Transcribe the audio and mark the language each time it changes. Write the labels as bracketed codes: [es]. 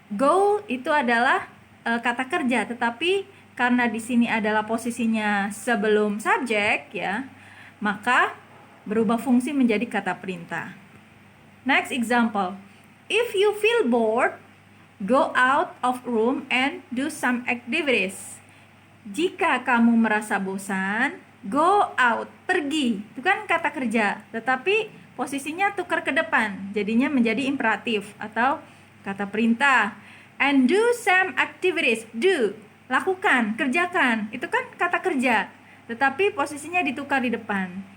[id] Go itu adalah kata kerja, tetapi karena di sini adalah posisinya sebelum subjek ya, maka berubah fungsi menjadi kata perintah. [en] Next example. If you feel bored, Go out of room and do some activities. [id] Jika kamu merasa bosan, [en] go out, [id] pergi. Itu kan kata kerja, tetapi posisinya tukar ke depan, jadinya menjadi imperatif atau kata perintah. [en] And do some activities. Do, [id] lakukan, kerjakan. Itu kan kata kerja, tetapi posisinya ditukar di depan.